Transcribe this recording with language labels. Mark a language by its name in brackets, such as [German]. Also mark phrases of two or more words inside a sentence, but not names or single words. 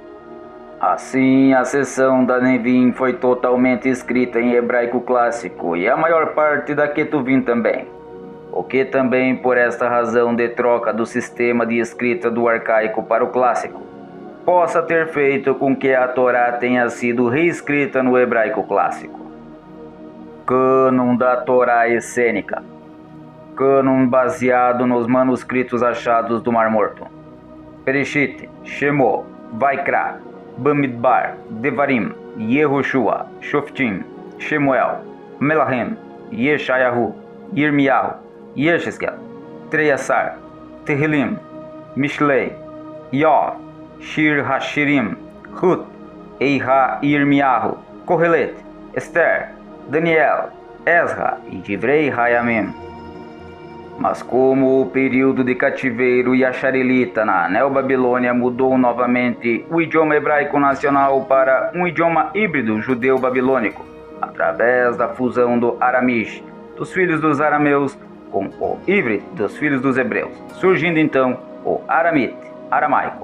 [Portuguese] Assim, a seção da Nevim foi totalmente escrita em hebraico clássico e a maior parte da Ketuvim também, o que também por esta razão de troca do sistema de escrita do arcaico para o clássico, possa ter feito com que a Torá tenha sido reescrita no hebraico clássico. Cânon da Torá essênica. Cânon baseado nos manuscritos achados do Mar Morto. Bereshit, Shemot, Vaikra, Bamidbar, Devarim, Yehoshua, Shoftim, Shemuel, Melahim, Yeshayahu, Yirmiyahu, Yesheskel, Treiasar, Tehillim, Mishlei, Yov, Shir Hashirim, Ruth, Eiha Yirmiyahu, Kohelet, Esther, Daniel, Ezra e Divrei Hayamim. Mas como o período de cativeiro yasharelita na Neobabilônia mudou novamente o idioma hebraico nacional para um idioma híbrido judeu-babilônico, através da fusão do aramish, dos filhos dos arameus, com o ivrit dos filhos dos hebreus, surgindo então o aramite, aramaico.